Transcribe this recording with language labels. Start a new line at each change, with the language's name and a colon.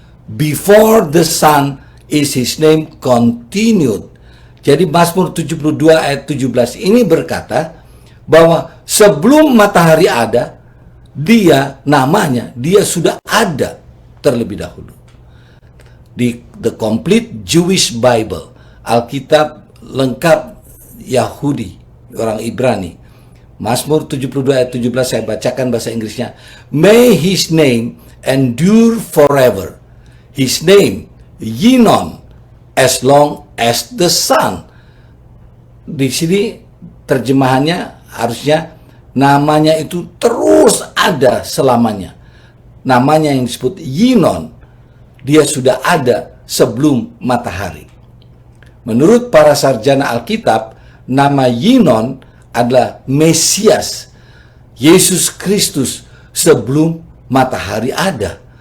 English: Before the sun is his name continued.
Indonesian: Jadi Mazmur 72 ayat 17 ini berkata bahwa sebelum matahari ada, dia sudah ada terlebih dahulu. Di The Complete Jewish Bible, Alkitab lengkap Yahudi, orang Ibrani. Mazmur 72 ayat 17 saya bacakan bahasa Inggrisnya.
English: May his name endure forever. His name, Yinon, as long as the sun.
Indonesian: Di sini terjemahannya harusnya namanya itu terus ada selamanya. Namanya yang disebut Yinon, dia sudah ada sebelum matahari. Menurut para sarjana Alkitab, nama Yinon adalah Mesias, Yesus Kristus sebelum matahari ada.